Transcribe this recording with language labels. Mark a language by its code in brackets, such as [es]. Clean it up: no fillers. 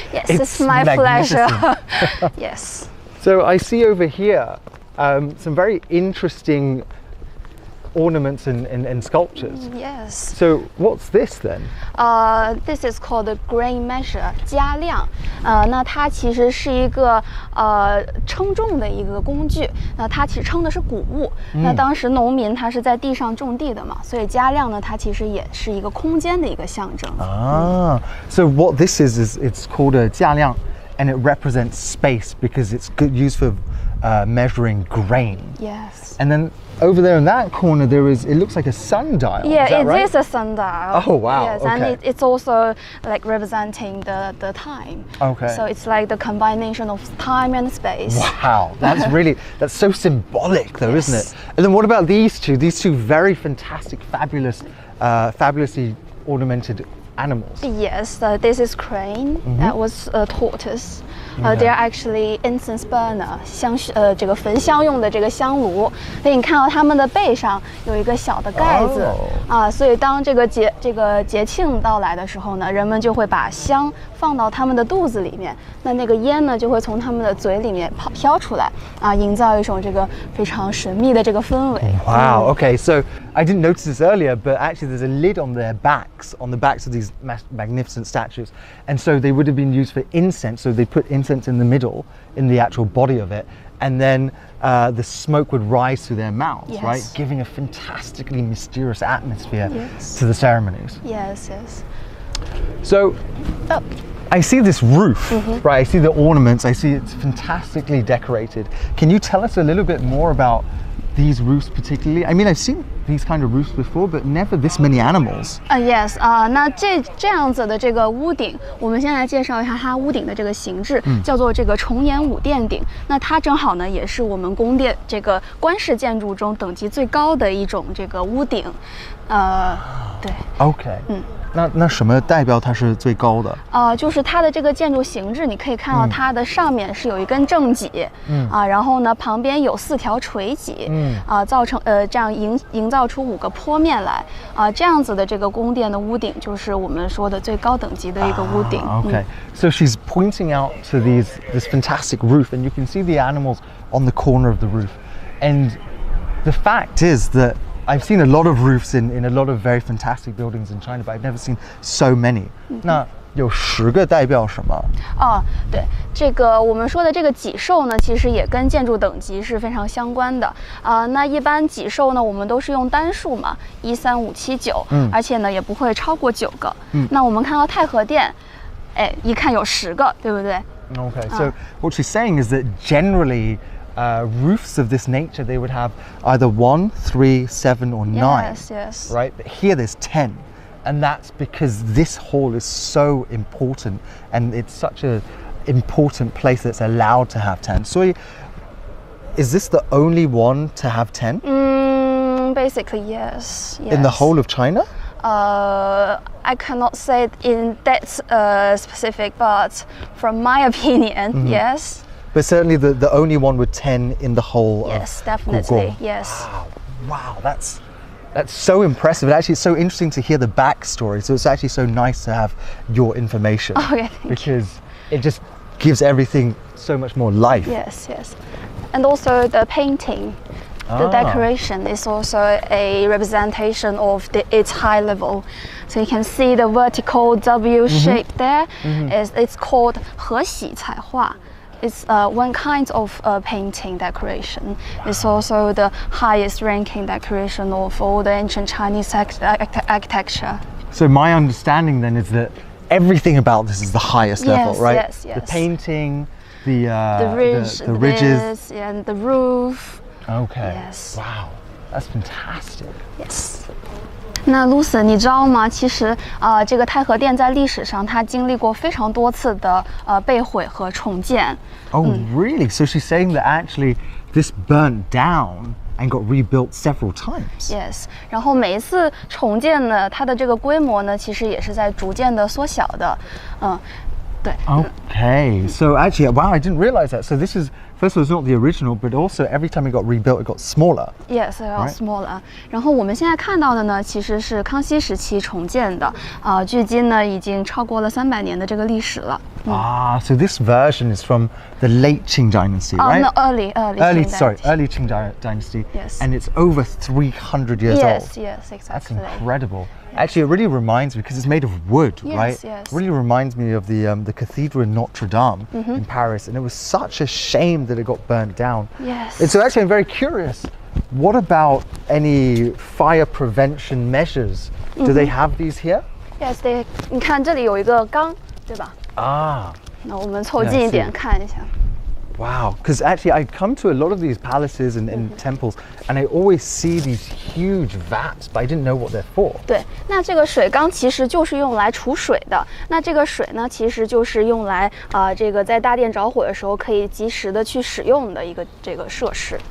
[en] it's my pleasure. Yes. So I see over here some very interesting ornaments and sculptures. Yes. So what's this then? This is called the grain measure, 加量。 [zh] 那它其实是一个称重的一个工具。那它其实称的是谷物。那当时农民他是在地上种地的嘛，所以加量呢，它其实也是一个空间的一个象征。 [en] So what this is it's called a 加量, and it represents space because it's used for measuring grain. Yes. And then over there in that corner it looks like a sundial. Yeah, is that right? Is a sundial. Oh wow. Yes, okay. and it's also like representing the time. Okay. So it's like the combination of time and space. Wow, that's so symbolic though, Yes. isn't it? And then what about these two very fantastic, fabulously ornamented animals? Yes, this is crane. That was a tortoise. They are actually incense burner, [zh] 这个焚香用的这个香炉。所以你看到它们的背上有一个小的盖子所以当这个节庆到来的时候呢，人们就会把香放到他们的肚子里面，那个烟呢就会从他们的嘴里面飘出来营造一种这个非常神秘的这个氛围。 [en] Wow. Okay, so I didn't notice this earlier, but actually there's a lid on the backs of these magnificent statues, and so they would have been used for incense. So they put incense in the middle, in the actual body of it, and then the smoke would rise through their mouths, Yes. right, giving a fantastically mysterious atmosphere to the ceremonies. Yes, yes. So I see this roof, right? I see the ornaments. I see it's fantastically decorated. Can you tell us a little bit more about these roofs particularly? I mean, I've seen these kind of roofs before, but never this many animals. Yes. [zh] 那这样子的这个屋顶，我们先来介绍一下它屋顶的这个形制，叫做这个重檐五殿顶。那它正好呢，也是我们宫殿这个官式建筑中等级最高的一种这个屋顶。对。 [en] Okay. [zh] 那什么代表它是最高的？就是它的这个建筑形制，你可以看到它的上面是有一根正脊，然后呢旁边有4条垂脊，造成这样营造出5个坡面来，这样子的这个宫殿的屋顶就是我们说的最高等级的一个屋顶。 [en] Okay, so she's pointing out to this fantastic roof, and you can see the animals on the corner of the roof. And the fact is that I've seen a lot of roofs in a lot of very fantastic buildings in China, but I've never seen so many. [zh] 那有10个代表什么？对，这个我们说的这个脊兽呢，其实也跟建筑等级是非常相关的。那一般脊兽呢，我们都是用单数嘛，1、3、5、7、9，而且呢也不会超过9个。那我们看到太和殿，一看有10个，对不对？ [en] Okay, so what she's saying is that generally roofs of this nature, they would have either 1, 3, 7 or 9. Yes. Right? But here there's 10. And that's because this hall is so important and it's such an important place that's allowed to have 10. So is this the only one to have 10? Basically, yes. In the whole of China? I cannot say it in that specific, but from my opinion, yes. But certainly the only one with 10 in the whole Yes, of definitely, Gugong. yes. Wow, that's so impressive. And actually, it's so interesting to hear the backstory. So it's actually so nice to have your information. Okay, thank you. Because it just gives everything so much more life. Yes. And also the painting, the decoration is also a representation of its high level. So you can see the vertical W shape there. It's called 和玺彩画. It's one kind of painting decoration. It's also the highest ranking decoration of all the ancient Chinese architecture. So my understanding then is that everything about this is the highest level, right? Yes. The painting, the the ridges, and the roof. Okay. Yes. Wow, that's fantastic. Yes. [zh] 那 Lucien 你知道吗？其实这个太和殿在历史上它经历过非常多次的被毁和重建。 [en] Oh, really? So she's saying that actually this burnt down and got rebuilt several times. Yes. [zh] 然后每一次重建呢，它的这个规模呢，其实也是在逐渐的缩小的。对。 [en] Okay. So actually, wow, I didn't realize that. So this is, first of all, it's not the original, but also every time it got rebuilt, it got smaller. Yes, smaller. [zh] 然后我们现在看到的呢，其实是康熙时期重建的，距今呢已经超过了300年的这个历史了。 [en] So this version is from the late Qing dynasty, right? No, early Qing dynasty. Yes. And it's over 300 years old. Yes, exactly. That's incredible. Actually, it really reminds me, because it's made of wood, right? Yes. It really reminds me of the cathedral in Notre Dame in Paris, and it was such a shame that it got burnt down. Yes. And so actually, I'm very curious. What about any fire prevention measures? Do they have these here? [zh] Yes, 你看这里有一个缸，对吧？那我们凑近一点看一下。 [en] Wow, because actually I come to a lot of these palaces and temples, and I always see these huge vats, but I didn't know what they're for. [zh] 对，那这个水缸其实就是用来储水的。那这个水呢，其实就是用来这个在大殿着火的时候可以及时的去使用的一个这个设施。